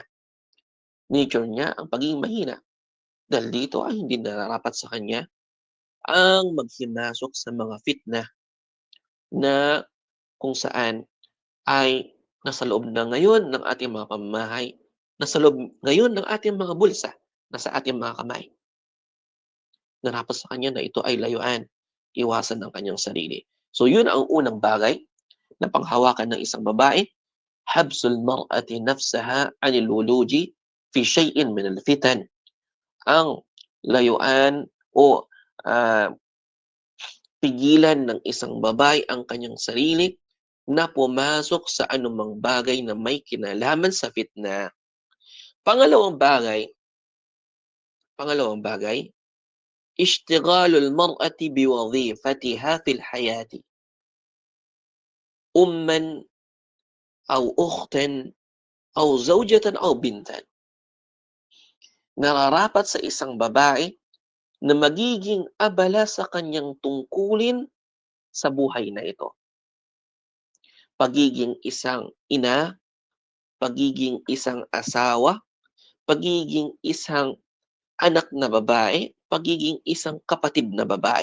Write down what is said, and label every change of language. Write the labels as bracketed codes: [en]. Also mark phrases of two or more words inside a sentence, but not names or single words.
[tl] Nature niya ang pagiging mahina. Dahil dito ay hindi nararapat sa kanya ang maghimasok sa mga fitna na kung saan ay nasa loob na ngayon ng ating mga pamamahay, nasa loob ngayon ng ating mga bulsa, nasa ating mga kamay. Nararapat sa kanya na ito ay layuan, iwasan ang kanyang sarili. So yun ang unang bagay na panghawakan ng isang babae, [ar] حبس المرأة نفسها عن الولوج في شيء من الفتن. [tl] Ang layuan o ah, pigilan ng isang babae ang kanyang sarili na pumasok sa anumang bagay na may kinalaman sa fitna. Pangalawang bagay, pangalawang bagay, [ar] اشتغال المرأة بوظيفتها في الحياة. أما أو أختا أو زوجة أو بنتا. [tl] Nararapat sa isang babae na magiging abala sa kanyang tungkulin sa buhay na ito. Pagiging isang ina, pagiging isang asawa, pagiging isang anak na babae, pagiging isang kapatid na babae.